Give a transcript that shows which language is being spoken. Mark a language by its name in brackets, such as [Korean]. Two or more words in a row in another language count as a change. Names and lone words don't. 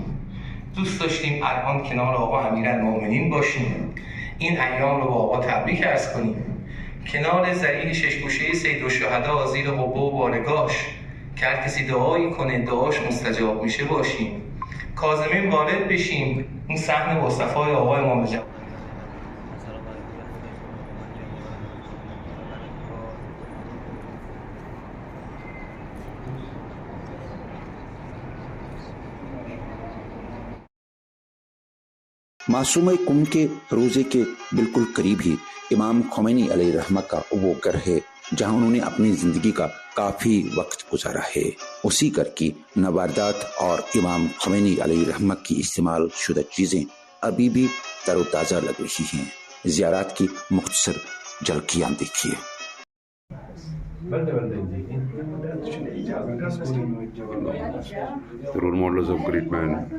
[Persian] دوست داشتیم الان کنار آقا امیرالمؤمنین باشیم، این ایام رو با آقا تبریک عرض کنیم، کنار ذریح ششگوشه سیدالشهدا زیر قبه و بارگاهش که هر کسی دعایی کنه دعاش مستجاب میشه باشیم، کاظمین وارد بشیم اون صحن با صفای آقا امام جواد. [Urdu] معصومہ کم کے روزے کے بالکل قریب ہی امام خمینی علیہ رحمہ کا وہ گھر ہے جہاں انہوں نے اپنی زندگی کا کافی وقت گزارا ہے. اسی گھر کی نواردات اور امام خمینی علیہ رحمہ کی استعمال شدہ چیزیں ابھی بھی تر و تازہ لگ رہی ہیں. زیارات کی مختصر جھلکیاں دیکھیے. [English] The role models of great man.